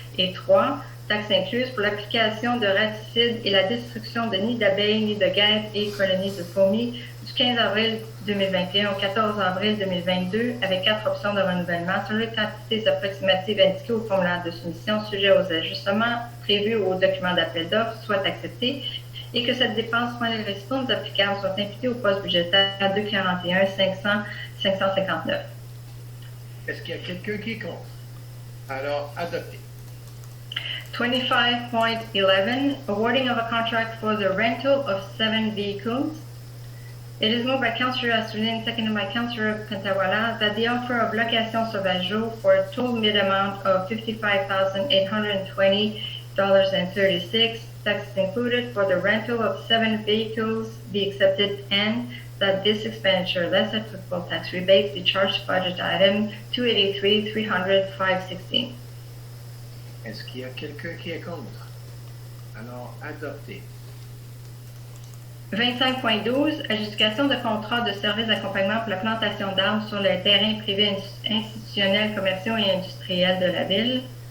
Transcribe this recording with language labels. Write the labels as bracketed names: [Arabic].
[French] et 3, taxes incluses, pour l'application de raticides et la destruction de nids d'abeilles, nids de guêpes et colonies de fourmis du 15 avril 2021 au 14 avril 2022, avec 4 options de renouvellement sur les quantités approximatives indiquées au formulaire de soumission sujet aux ajustements prévus au document d'appel d'offres, soit acceptées, et que cette dépense moins les ristournes applicables sont imputées au poste budgétaire 241 559. Est-ce qu'il y a quelqu'un qui est contre? Alors, adopté. [English] 25.11, awarding of a contract for the rental of 7 vehicles. It is moved by Councillor Assouline, seconded by Councillor Pantawala, that the offer of location sauvageau for a total bid amount of $55,820.36, taxes included, for the rental of 7 vehicles be accepted, and that this expenditure less applicable tax rebate be charged to budget item 283-300-516. [French] Est-ce qu'il y a quelqu'un qui est contre? Alors, adopté. 25.12, adjudication de contrat de services d'accompagnement pour la plantation d'arbres sur les terrains privés institutionnels, commerciaux et industriels de la Ville.